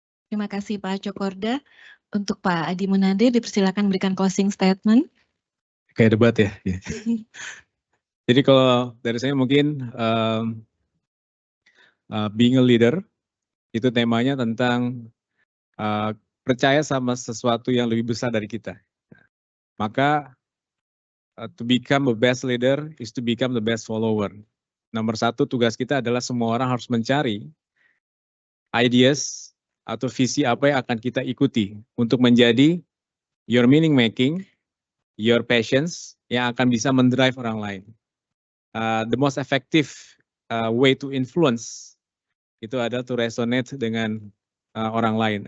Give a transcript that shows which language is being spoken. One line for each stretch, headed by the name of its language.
Indonesian: Terima kasih Pak Cokorda. Untuk Pak Adi Munandir, dipersilakan berikan closing statement. Kayak debat ya. Jadi kalau dari saya mungkin being a leader itu temanya tentang percaya sama sesuatu yang lebih besar dari kita.
English: Maka to become the best leader is to become the best follower.
Indonesian: Nomor 1 tugas kita adalah semua orang harus mencari ideas atau visi apa yang akan kita ikuti untuk menjadi your meaning making, your passions yang akan bisa mendrive orang lain.
English: The most effective way to influence itu adalah to resonate dengan orang lain.